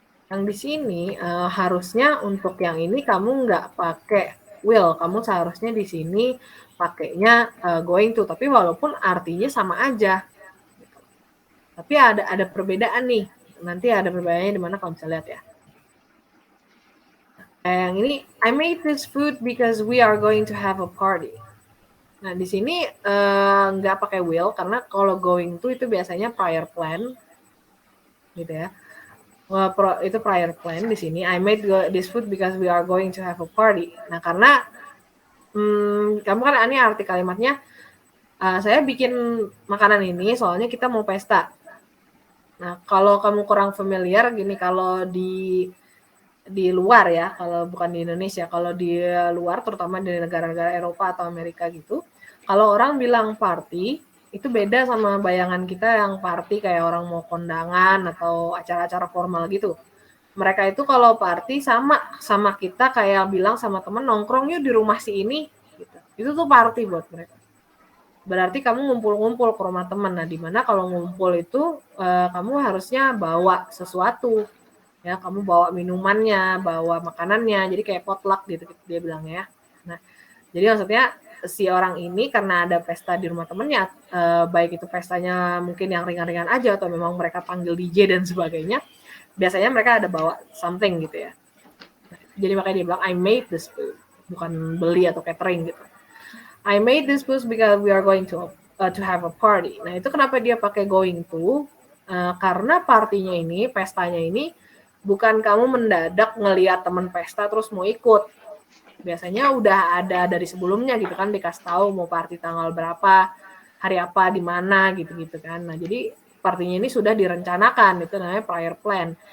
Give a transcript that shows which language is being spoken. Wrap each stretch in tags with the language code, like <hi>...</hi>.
<id>Yang di sini harusnya untuk yang ini kamu nggak pakai will. Kamu seharusnya di sini pakainya going to, tapi walaupun artinya sama aja. Gitu. Tapi ada perbedaan nih. Nanti ada perbedaannya di mana kamu bisa lihat ya. Yang ini,</id> <en>I made this food because we are going to have a party.</en> <id>Nah, di sini nggak pakai will karena kalau going to itu biasanya prior plan, gitu ya. Itu prior plan di sini.</id> <en>I made this food because we are going to have a party.</en> <id>Nah, karena kamu kan ini arti kalimatnya, saya bikin makanan ini soalnya kita mau pesta. Nah, kalau kamu kurang familiar gini, kalau di luar ya, kalau bukan di Indonesia, kalau di luar terutama di negara-negara Eropa atau Amerika gitu, kalau orang bilang party itu beda sama bayangan kita yang party kayak orang mau kondangan atau acara-acara formal gitu. Mereka itu kalau party sama kita kayak bilang sama temen nongkrong yuk di rumah si ini gitu. Itu tuh party buat mereka. Berarti kamu ngumpul-ngumpul ke rumah teman. Nah, dimana kalau ngumpul itu kamu harusnya bawa sesuatu. Ya, kamu bawa minumannya, bawa makanannya, jadi kayak potluck gitu dia bilang ya. Nah, jadi maksudnya si orang ini karena ada pesta di rumah temennya, baik itu pestanya mungkin yang ringan-ringan aja atau memang mereka panggil DJ dan sebagainya, biasanya mereka ada bawa something gitu ya. Nah, jadi makanya dia bilang</id> <en>I made this food,</en> <id>bukan beli atau catering gitu.</id> <en>I made this food because we are going to have a party.</en> <id>Nah, itu kenapa dia pakai going to? Karena partinya ini, pestanya ini bukan kamu mendadak ngelihat teman pesta terus mau ikut. Biasanya udah ada dari sebelumnya gitu kan, dikasih tahu mau party tanggal berapa, hari apa, di mana gitu-gitu kan. Nah, jadi partinya ini sudah direncanakan, itu namanya prior plan.</id>